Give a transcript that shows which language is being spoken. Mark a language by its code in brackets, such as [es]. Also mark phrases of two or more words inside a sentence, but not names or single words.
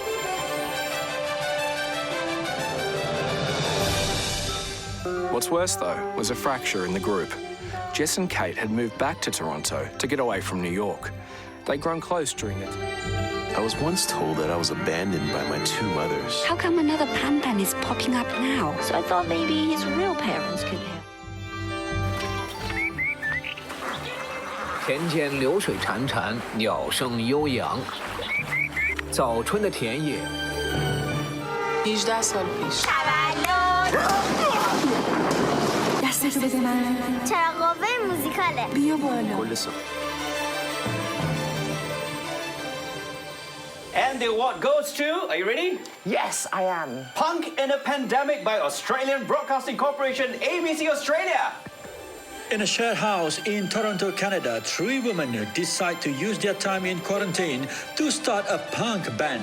[en] What's worse, though, was a fracture in the group. Jess and Kate had moved back to Toronto to get away from New York. They'd grown close during it. I was once told that I was abandoned by my two mothers. How come another Pan is popping up now? So I thought maybe his real parents could help. [zh] 田间流水潺潺，鸟声悠扬。早春的田野。18 [fa] سال پیش. دستت بده من. چرا قوه موزیکاله. بیا بالا. کل سال. [en] And the award goes to, are you ready? Yes, I am. Punk in a Pandemic by Australian Broadcasting Corporation, ABC Australia. In a shared house in Toronto, Canada, 3 women decide to use their time in quarantine to start a punk band.